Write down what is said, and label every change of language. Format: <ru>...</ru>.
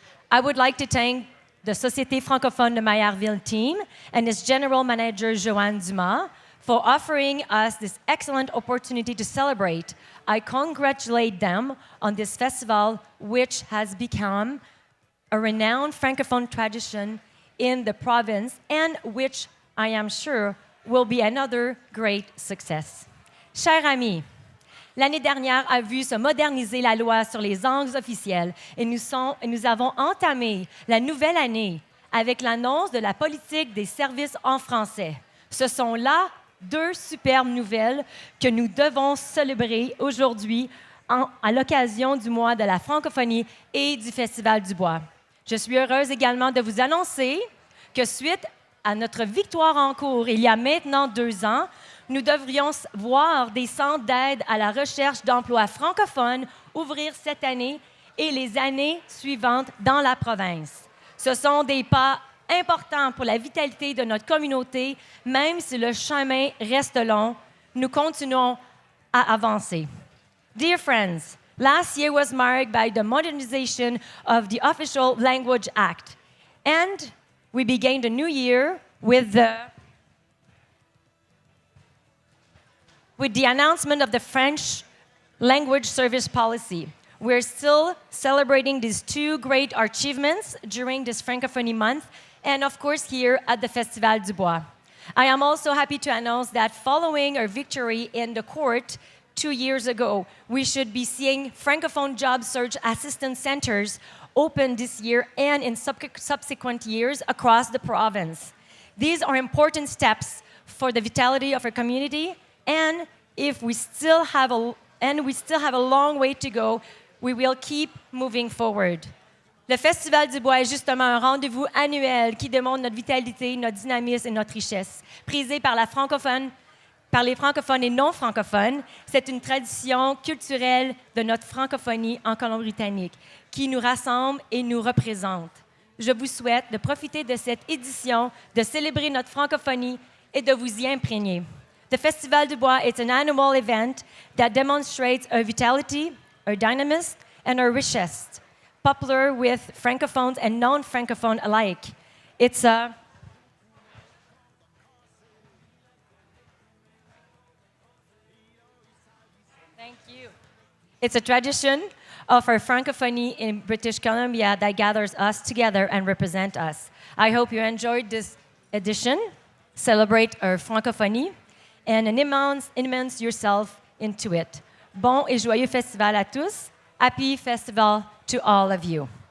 <en>I would like to thank the Société Francophone de Maillardville team and its General Manager, Joanne Dumas, for offering us this excellent opportunity to celebrate. I congratulate them on this festival, which has become a renowned Francophone tradition in the province and which I am sure will be another great success.</en> <fr>Chers amis, l'année dernière a vu se moderniser la loi sur les langues officielles et nous avons entamé la nouvelle année avec l'annonce de la politique des services en français. Ce sont là deux superbes nouvelles que nous devons célébrer aujourd'hui à l'occasion du mois de la francophonie et du Festival du Bois. Je suis heureuse également de vous annoncer que suite à notre victoire en cours il y a maintenant 2 ans, nous devrions voir des centres d'aide à la recherche d'emplois francophones ouvrir cette année et les années suivantes dans la province. Ce sont des pas importants pour la vitalité de notre communauté, même si le chemin reste long, nous continuons à avancer.</fr> <en>Dear friends, last year was marked by the modernization of the Official Language Act, and we began the new year with the announcement of the French language service policy. We're still celebrating these 2 great achievements during this Francophonie month, and of course here at the Festival du Bois. I am also happy to announce that following our victory in the court 2 years ago, we should be seeing Francophone job search assistance centers open this year and in subsequent years across the province. These are important steps for the vitality of our community, and we still have a long way to go, we will keep moving forward.</en> <fr>Le Festival du Bois est justement un rendez-vous annuel qui démontre notre vitalité, notre dynamisme et notre richesse. Prisé par les francophones et non francophones, c'est une tradition culturelle de notre francophonie en Colombie-Britannique qui nous rassemble et nous représente. Je vous souhaite de profiter de cette édition, de célébrer notre francophonie et de vous y imprégner.</fr> <en>The Festival du Bois is an annual event that demonstrates our vitality, our dynamism, and our richesse. popular with Francophones and non-Francophones alike. It's a It's a tradition of our Francophonie in British Columbia that gathers us together and represent us. I hope you enjoyed this edition. Celebrate our Francophonie and immerse yourself into it.</en> <fr>Bon et joyeux festival à tous.</fr> <en>Happy festival to all of you.</en>